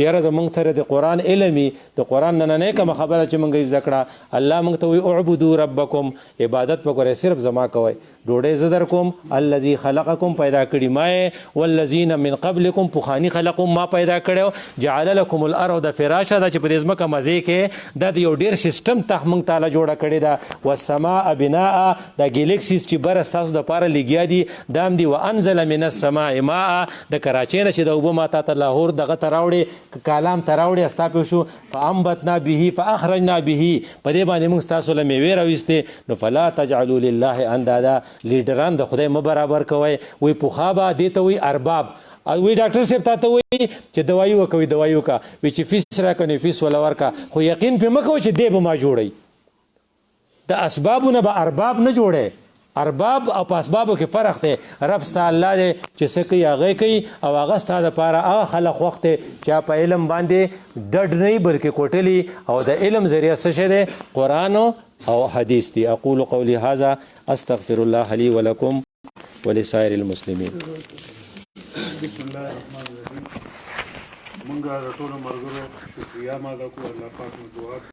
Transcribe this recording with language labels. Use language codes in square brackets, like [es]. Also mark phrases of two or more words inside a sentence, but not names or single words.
[ps] یاره زموږ سره د قرآن علم وي د قرآن نننۍ کومه خبره چې موږ زده کړه الله موږ ته وایي [ar] اعبدو ربکم [ps] عبادت په کوئ صرف زما کوئ ډوډۍ زه در کوم [ar] الذي خلقکم [ps] پیدا کړي ما یې [ar] والذین من [ps] قبلکم پخواني خلقم ما پیدا کړی [ar] جعل لکم الارض فراشا [ps] دا چې په دې ځمکه مزې کې دا د یو ډېر سیسټم ته موږ تعالی جوړه کړې ده [ar] والسماء بناء [ps] دا ګلیکسیز چې بره ستاسو دپاره لګیا دي دا هم دي [ar] وانزل من السماء ماء [ps] د کراچۍ نه چې د اوبه ما تا ته لاهور دغه ته راوړې کالام ته راوړې ستا پوه شو [ar] فانبتنا به فاخرجنا به [ps] په دې باندې موږ ستاسو له میوې راویستې نو [ar] فلا تجعلوا لله اندادا [ps] لیډران د خدای مه برابر کوئ وایي پخوا به دې ته وایي ارباب وی ډاکټر صاحب تا ته وایي چې دوایي وکوي دوایي وکړه وایي چې فیس راکړه نو فیس وله ورکړه خو یقین پرې مه کوه چې دی به ما جوړوي د اسبابو نه به ارباب نه جوړی ارباب او په اسبابو کې فرق دی رب ستا الله دی چې څه کوي هغه کوي او هغه ستا دپاره هغه خلق خوښ دی چې په علم باندې ډډ نه وي بلکې کوټلي او د علم ذریعه څه شی دی قرآن او حدیث دی [ar] اقول قولی هذا استغفر الله لي ولكم ولسائر المسلمین. بسم الله الرحمن الرحیم. [ps] مونږ د ټولو ملګرو شکریا ادا کوو. الله پاک مو دعا